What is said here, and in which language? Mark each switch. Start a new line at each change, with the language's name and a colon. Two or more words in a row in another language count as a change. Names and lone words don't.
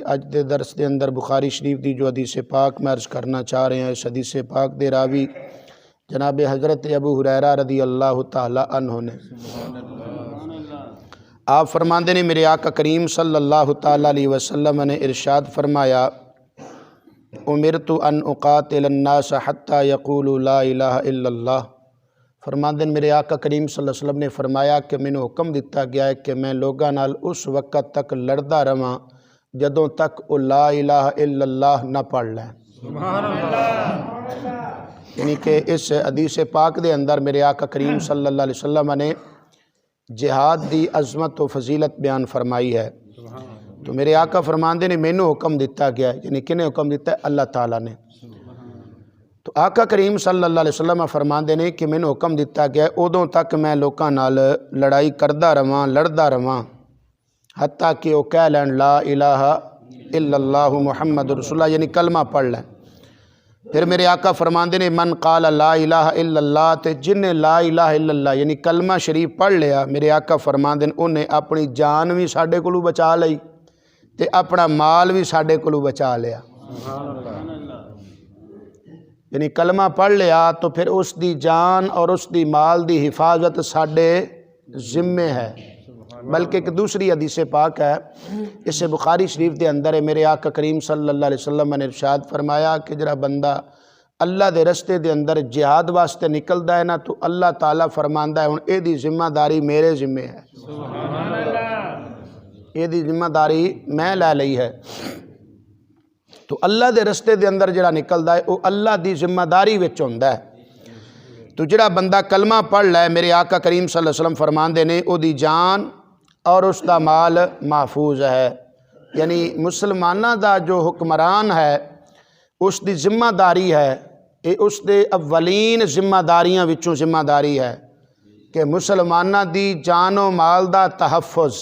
Punjabi: اج دے درس دے اندر بخاری شریف دی جو حدیث پاک میں عرض کرنا چاہ رہے ہیں، اس حدیث پاک دے راوی جناب حضرت ابو ہریرہ
Arabic: رضی اللہ تعالی عنہ
Punjabi: نے، آپ فرماندے نے میرے آقا کریم
Arabic: صلی اللہ تعالی علیہ وسلم
Punjabi: نے ارشاد فرمایا،
Arabic: امرت ان اقاتل الناس حتی یقولوا لا الہ الا اللہ۔
Punjabi: فرماندے میرے آقا کریم
Arabic: صلی اللہ علیہ وسلم
Punjabi: نے فرمایا کہ میں نے حکم دیتا گیا ہے کہ میں لوگاں نال اس وقت تک لڑدا رہاں جدوں تک وہ
Arabic: لا الہ الا اللہ
Punjabi: نہ پڑھ لیں۔
Arabic: سبحان اللہ۔
Punjabi: یعنی کہ اس حدیث پاک دے اندر میرے آقا کریم
Arabic: صلی اللہ علیہ وسلم
Punjabi: نے جہاد دی عظمت و فضیلت بیان فرمائی ہے۔ تو میرے آقا فرماندے نے مینوں حکم دیتا گیا ہے، یعنی کنے حکم دیتا ہے؟ اللہ تعالیٰ نے۔ تو آقا کریم
Arabic: صلی اللہ علیہ وسلم
Punjabi: فرماندے نے کہ مینوں حکم دیتا گیا ہے ادوں تک میں لوکاں نال لڑائی کردا رہاں، لڑدا رہاں، حتیٰ کہ وہ کہہ لین
Arabic: لا الہ الا اللہ محمد رسول اللہ،
Punjabi: یعنی کلمہ پڑھ لیں۔ پھر میرے آقا فرماندے نے
Arabic: من قال لا الہ الا اللہ،
Punjabi: تے جن نے
Arabic: لا الہ الا اللہ
Punjabi: یعنی کلمہ شریف پڑھ لیا، میرے آقا فرماندے نے انہیں اپنی جان بھی ساڈے کولوں بچا لئی تے اپنا مال بھی ساڈے کولوں بچا لیا۔ یعنی کلمہ پڑھ لیا تو پھر اس دی جان اور اس دی مال دی حفاظت ساڈے ذمے ہے۔ بلکہ ایک دوسری حدیث پاک ہے، اس بخاری شریف دے اندر ہے، میرے آقا کریم
Arabic: صلی اللہ علیہ وسلم
Punjabi: نے ارشاد فرمایا کہ جڑا بندہ اللہ دے رستے دے اندر جہاد واسطے نکلدا ہے نا، تو اللہ تعالیٰ فرماندا ہے ہن اے دی ذمہ داری میرے ذمے ہے، یہ دی ذمہ داری میں لے لئی ہے۔ تو اللہ دے رستے دے اندر جڑا نکلدا ہے وہ اللہ دی ذمہ داری وچ ہوندا ہے۔ تو جڑا بندہ کلمہ پڑھ لے، میرے آقا کریم
Arabic: صلی اللہ علیہ وسلم
Punjabi: فرماندے نے او دی جان اور اس دا مال محفوظ ہے۔ یعنی مسلمانہ دا جو حکمران ہے اس دی ذمہ داری ہے، یہ اس دے اولین ذمہ داریاں وچوں ذمہ داری ہے کہ مسلمانہ دی جان و مال دا تحفظ۔